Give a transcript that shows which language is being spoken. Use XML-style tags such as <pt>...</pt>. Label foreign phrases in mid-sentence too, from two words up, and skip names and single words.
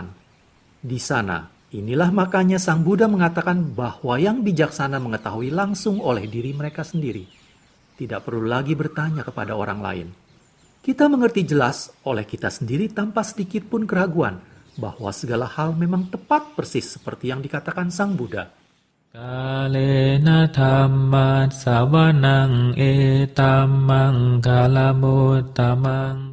<id>Di sana, inilah makanya Sang Buddha mengatakan bahwa yang bijaksana mengetahui langsung oleh diri mereka sendiri. Tidak perlu lagi bertanya kepada orang lain. Kita mengerti jelas oleh kita sendiri tanpa sedikit pun keraguan bahwa segala hal memang tepat persis seperti yang dikatakan Sang Buddha.</id> <pi>กาเลนะธัมมัสสวนังเอตัมมังคาลมุตตมัง</pi>